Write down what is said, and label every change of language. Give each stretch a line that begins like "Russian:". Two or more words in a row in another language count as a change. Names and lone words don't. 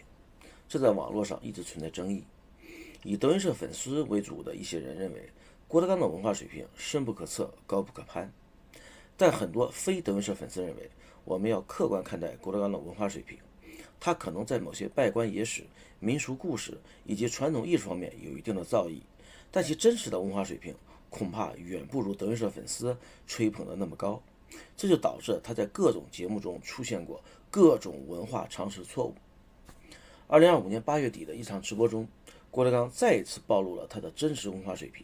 Chinese: 這在網絡上一直存在爭議。以德雲社粉絲為主的一些人認為，郭德綱的文化水平深不可測，高不可攀。但很多非德雲社粉絲認為，我們要客觀看待郭德綱的文化水平。他可能在某些稗官野史、民俗故事以及傳統藝術方面有一定的造詣，但其真實的文化水平恐怕遠不如德雲社粉絲吹捧的那麼高。這就導致他在各種節目中出現過各種文化常識錯誤。2025年8月底的一場直播中，郭德綱再一次暴露了他的真實文化水平。